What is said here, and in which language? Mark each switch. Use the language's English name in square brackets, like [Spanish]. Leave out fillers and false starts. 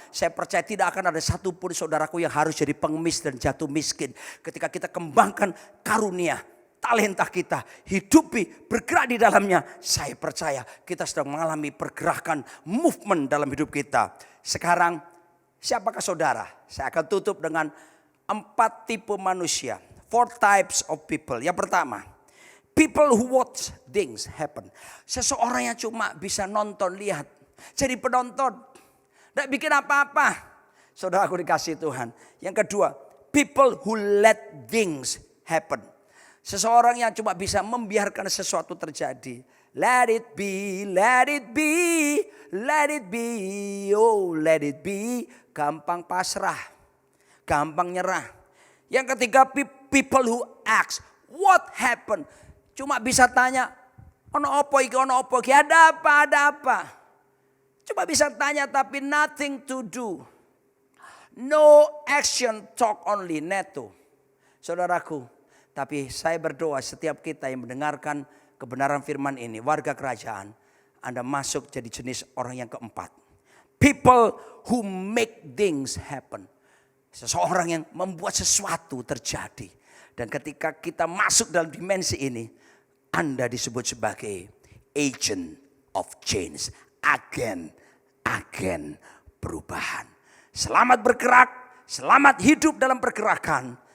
[Indonesian] Saya percaya tidak akan ada satupun saudaraku yang harus jadi pengemis dan jatuh miskin. Ketika kita kembangkan karunia, talenta kita, hidupi, bergerak di dalamnya, saya percaya kita sedang mengalami pergerakan, movement dalam hidup kita. Sekarang, siapakah saudara? Saya akan tutup dengan 4 tipe manusia, [English] 4 types of people. [Indonesian] Yang pertama, [English] people who watch things happen. [Indonesian] Seseorang yang cuma bisa nonton, lihat. Jadi penonton. Tidak bikin apa-apa. Saudara aku dikasih Tuhan. Yang kedua, [English] people who let things happen. [Indonesian] Seseorang yang cuma bisa membiarkan sesuatu terjadi. [English] Let it be, let it be, let it be, oh let it be. [Indonesian] Gampang pasrah, gampang nyerah. Yang ketiga, [English] people who ask, what happened? [Indonesian] Cuma bisa tanya, [Javanese] ono opo iki, [Indonesian] ada apa. Cuma bisa tanya tapi [English] nothing to do. No action, talk only, neto. [Indonesian] Saudaraku, tapi saya berdoa setiap kita yang mendengarkan kebenaran firman ini, warga kerajaan, Anda masuk jadi jenis orang yang keempat. [English] People who make things happen. [Indonesian] Seseorang yang membuat sesuatu terjadi. Dan ketika kita masuk dalam dimensi ini, Anda disebut sebagai [English] agent of change, [Indonesian] agen perubahan. Selamat bergerak, selamat hidup dalam pergerakan.